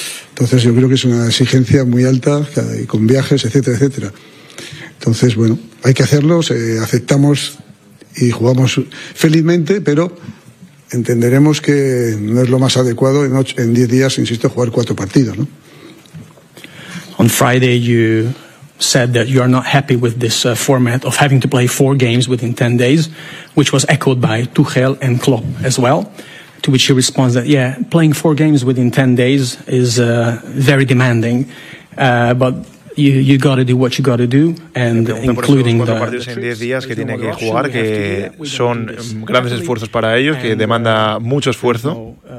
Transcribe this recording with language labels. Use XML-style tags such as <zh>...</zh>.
<es>Entonces yo creo que es una exigencia muy alta, y con viajes, etcétera, etcétera. Entonces, bueno, hay que hacerlo, aceptamos y jugamos felizmente, pero entenderemos que no es lo más adecuado en 10 días, insisto, jugar 4 partidos, ¿no?</es> <en>On Friday you said that you are not happy with this format of having to play 4 games within 10 days, which was echoed by Tuchel and Klopp as well. To which he responds that, yeah, playing 4 games within 10 days is very demanding, but you got to do what you got to do, and including the</en> <es>partidos en 10 días que tiene que jugar, que son grandes esfuerzos para ellos, que demanda mucho esfuerzo.</es>